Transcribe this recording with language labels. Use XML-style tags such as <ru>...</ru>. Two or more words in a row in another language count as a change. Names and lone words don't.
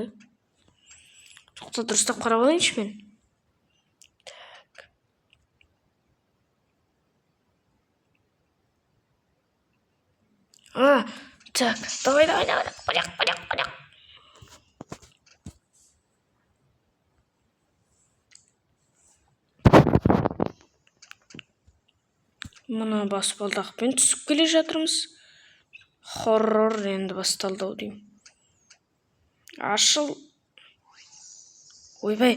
<kk>Тоқта, дұрыстап қарап алайыншы мен.</kk> <ru>Так, давай. Понял.</ru> <kk>Мына баспалдақпен түсіп келе жатырмыз. Хоррор енді басталды деймін. Ашыл. Ойбай.</kk>